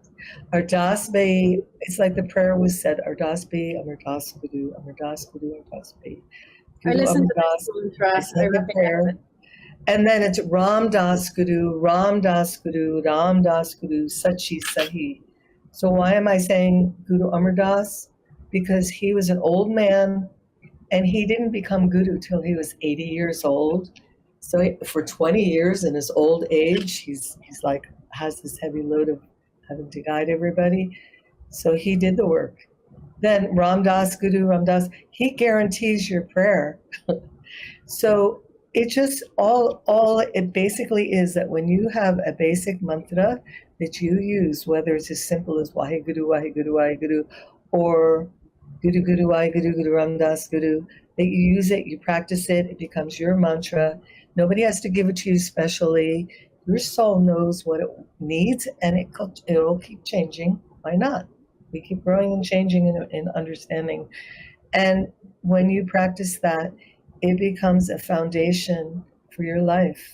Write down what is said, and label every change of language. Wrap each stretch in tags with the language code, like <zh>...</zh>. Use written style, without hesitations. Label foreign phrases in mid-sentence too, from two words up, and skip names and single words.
<en>Ardas Bhai, it's like the prayer was said, Ardas Bhai, Amardas Guru, Amardas Guru, Ardas Bhai. I Guru listened to Amardas, this mantra. it's I like the recognize prayer. it. And then it's Ram Das Guru, Ram Das Guru, Ram Das Guru, Sachi Sahi. So why am I saying Guru Amar Das? Because he was an old man and he didn't become Guru till he was 80 years old. So for 20 years in his old age, he's like, has this heavy load of having to guide everybody. So he did the work. Then Ram Das Guru, Ram Das, he guarantees your prayer. So it just all it basically is that when you have a basic mantra that you use, whether it's as simple as Waheguru, Waheguru, Waheguru, or Guru Guru, Waheguru, Guru Ramdas Guru, that you use it, you practice it, it becomes your mantra. Nobody has to give it to you specially. Your soul knows what it needs, and it'll keep changing. Why not? We keep growing and changing in understanding. And when you practice that, it becomes a foundation for your life.</en>